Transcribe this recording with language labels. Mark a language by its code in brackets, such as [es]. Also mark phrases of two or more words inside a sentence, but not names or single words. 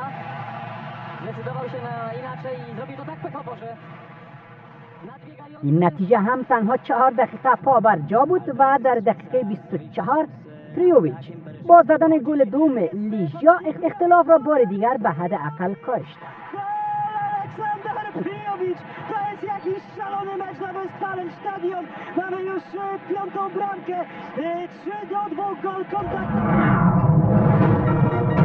[pl] Zdecydował się na inaczej i zrobił to tak pechowo, że [fa] این نتیجه هم تنها 4 دقیقه پا بر جا بود و در دقیقه 24 پریوویچ با زدن گل دوم لیژیا اختلاف را بار دیگر به حد اقل کاهش داد. [pl] Aleksander Prijovic, to jest jakiś szalony mecz na Westfalen Stadion. Mamy już 5. bramkę, 3-2 gol kontakt.